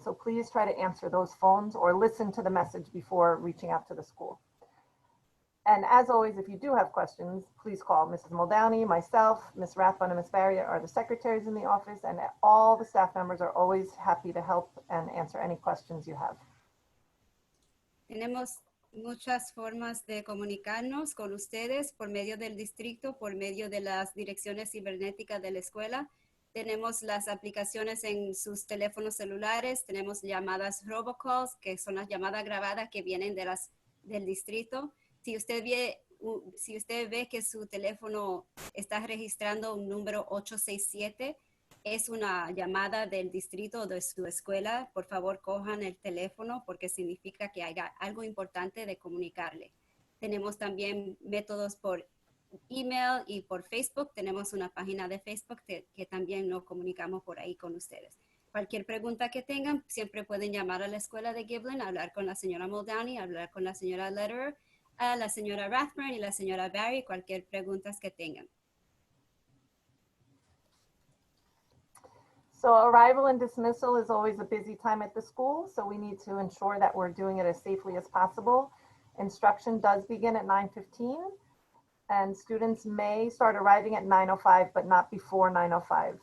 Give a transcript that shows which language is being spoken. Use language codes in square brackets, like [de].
[en] So please try to answer those phones or listen to the message before reaching out to the school. And as always, if you do have questions, please call Mrs. Muldowney, myself, Ms. Rathbun, and Ms. Barrier are the secretaries in the office, and all the staff members are always happy to help and answer any questions you have. [es] Tenemos muchas formas de comunicarnos con ustedes por medio del distrito, por medio de las direcciones cibernéticas de la escuela. Tenemos las aplicaciones en sus teléfonos celulares, tenemos llamadas robocalls, que son las llamadas grabadas que vienen del distrito. Si usted ve que su teléfono está registrando un número 867, es una llamada del distrito o de su escuela. Por favor, cojan el teléfono porque significa que haya algo importante de comunicarle. Tenemos también métodos por email y por Facebook. Tenemos una página de Facebook que también nos comunicamos por ahí con ustedes. Cualquier pregunta que tengan, siempre pueden llamar a la escuela de Giblyn, hablar con la señora Muldowney, hablar con la señora Lederer, a la señora Rathburn y la señora Barry, cualquier pregunta que tengan. [en] So arrival and dismissal is always a busy time at the school, so we need to ensure that we're doing it as safely as possible. Instruction does begin at 9:15, and students may start arriving at 9:05, but not before 9:05.